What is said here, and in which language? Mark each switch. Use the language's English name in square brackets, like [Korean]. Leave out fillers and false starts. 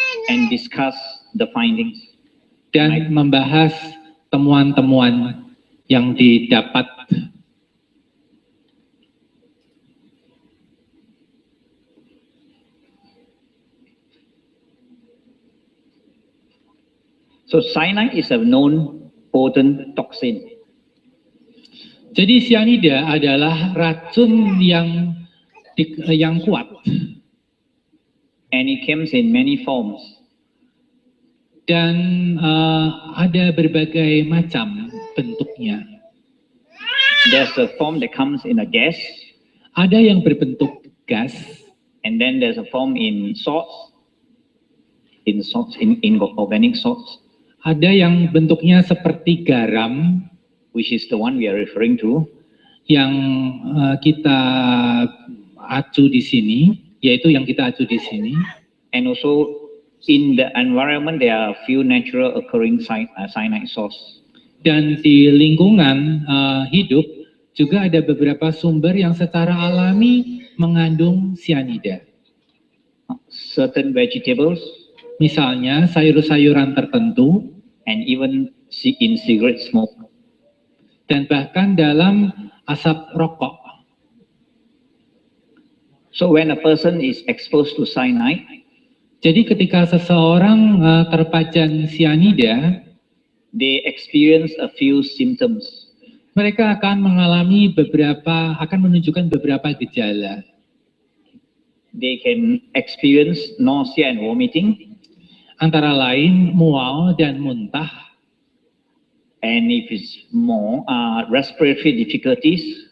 [English] and discuss the findings [Indonesian] dan membahas temuan-temuan yang didapat. [English] So cyanide is a known potent toxin. [Indonesian] Jadi sianida adalah racun yang kuat. [English] And it comes in many forms. [Indonesian] Dan ada berbagai macam bentuknya. [English] There's a form that comes in a gas. [Indonesian] Ada yang berbentuk gas. [English] And then there's a form in salts. In organic salts. [Indonesian] Ada yang bentuknya seperti garam, [English] which is the one we are referring to. [Indonesian] Yang kita acu di sini. Yaitu yang kita acu di sini. [English] And also in the environment there are a few natural occurring cyanide source. [Indonesian] Dan di lingkungan hidup juga ada beberapa sumber yang secara alami mengandung sianida. [English] Certain vegetables, [Indonesian] misalnya sayur-sayuran tertentu, [English] and even in cigarette smoke. [Indonesian] Dan bahkan dalam asap rokok. [English] So when a person is exposed to cyanide, [Indonesian] jadi ketika seseorang terpajan sianida, [English] they experience a few symptoms. [Indonesian] Mereka akan mengalami menunjukkan beberapa gejala. [English] They can experience nausea and vomiting. [Indonesian] Antara lain mual dan muntah. [English] And if it's more, respiratory difficulties.